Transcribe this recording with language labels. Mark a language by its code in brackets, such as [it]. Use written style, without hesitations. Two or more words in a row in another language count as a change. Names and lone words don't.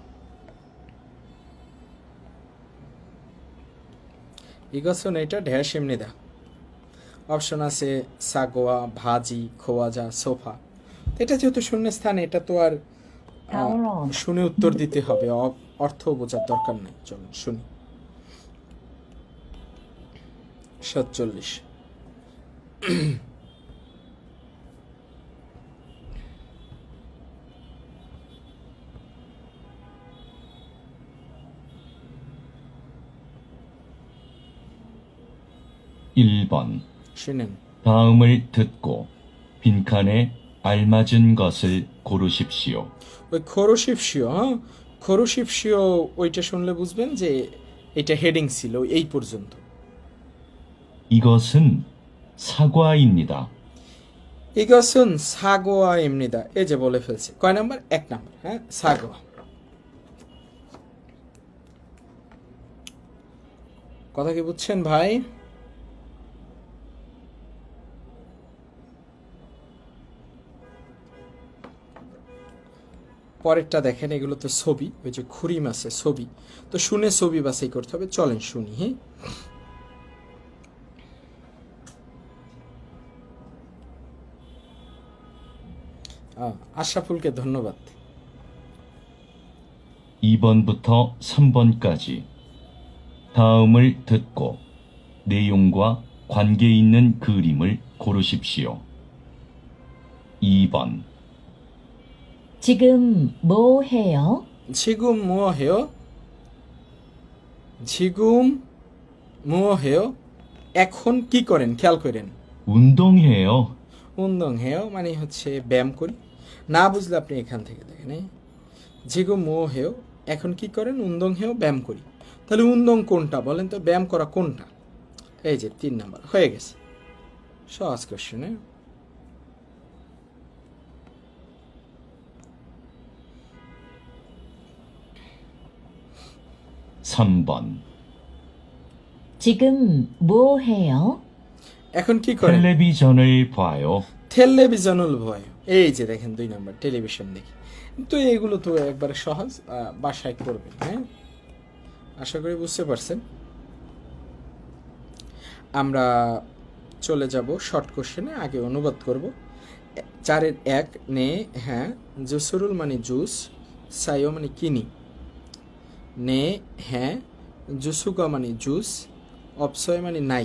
[ko] 이것은 এটা ঢ্যাশ입니다। [bn] অপশন আছে [ko] 사과, 바지, 과자, 소파. [bn] এটা যেহেতু শূন্য স্থান, এটা তো আর শুনে উত্তর দিতে হবে, অর্থ বোঝার দরকার নেই। চলুন শুনি। 47 [ko] 1번. [bn] শুনেন। [ko] 다음을 듣고 빈칸에 알맞은 것을 고르십시오. [bn] ওই খোরশিপশিও, হ্যাঁ, খোরশিপশিও ওইটা শুনলে বুঝবেন যে এটা হেডিং ছিল এই পর্যন্ত। [ko] 이것은 사과입니다. 이것은 사과입니다। [bn] এই যে বলে ফেলছে। কয় নাম্বার? 1 নাম্বার। হ্যাঁ, সাগোয়া। কথা কি বুঝছেন ভাই? পরেরটা দেখেন, এগুলো তো ছবি, ওই যে খুরিম আছে ছবি, তো শুনে ছবি বাছাই করতে হবে। চলেন শুনি। হ্যাঁ, আশরাফুলকে ধন্যবাদ। [ko] 2번부터 3번까지 다음을 듣고 내용과 관계 있는 그림을 고르십시오. 2번. 지금 뭐 해요? 지금 뭐 해요? 지금 뭐 해요? [bn] এখন কি করেন? খেয়াল করেন। [ko] 운동해요. [bn] 운동해요 মানে হচ্ছে ব্যায়াম করি। না বুঝলে আপনি এখান থেকে দেখেন। [ko] 지금 뭐 해요, [bn] এখন কি করেন? 운동해요, ব্যায়াম করি। তাহলে 운동 কোনটা বলেন তো? ব্যায়াম করা কোনটা? এই যে 3 নাম্বার হয়ে গেছে। সহজ কোশ্চেন। [ko] 3번. 지금 뭐 해요? [bn] এখন কি করেন? [ko] 텔레비전을 봐요. 텔레비전을 봐요। [bn] এই যে দেখেন 2 নাম্বার, টেলিভিশন দেখি। তো এগুলো তো একবারে সহজ, বাসায় করবেন। হ্যাঁ, আশা করি বুঝতে পারছেন। আমরা চলে যাব শর্ট কোশ্চেনে, আগে অনুবাদ করব। 4-এর 1 নে হ্যাঁ, জুসুরুল মানে জুস, সাইও মানে কিনি, নে হ্যাঁ, জুসুগা মানে জুস, অপসয় মানে নাই।